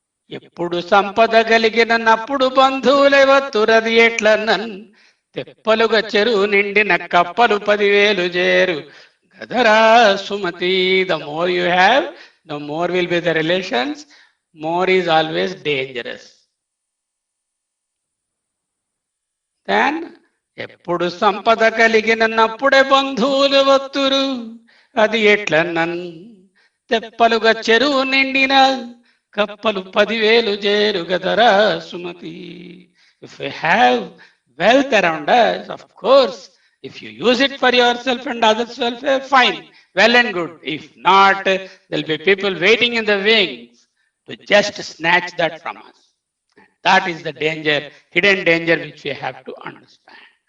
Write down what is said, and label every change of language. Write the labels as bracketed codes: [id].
[te] ఎప్పుడు సంపద కలిగినప్పుడు బంధువులెవత్తురది ఎట్లన్నన్ తెప్పలుగా చెరువు నిండిన కప్పలు 10,000 చేరు గదరా Sumathi. [en] The more you have, the more will be the relations. More is always dangerous. Then [te] ఎప్పుడు సంపద కలిగినప్పుడే బంధువులు వత్తురు అది ఎట్లన్నన్ తెప్పలుగా చెరువు నిండిన కప్పలు 10,000 చేరు గదరా Sumathi. [en] If we have wealth around us, of course, if you use it for yourself and others' welfare, fine, well and good. If not, there'll be people waiting in the wings to just snatch that from us. And that is the danger, hidden danger, which we have to understand.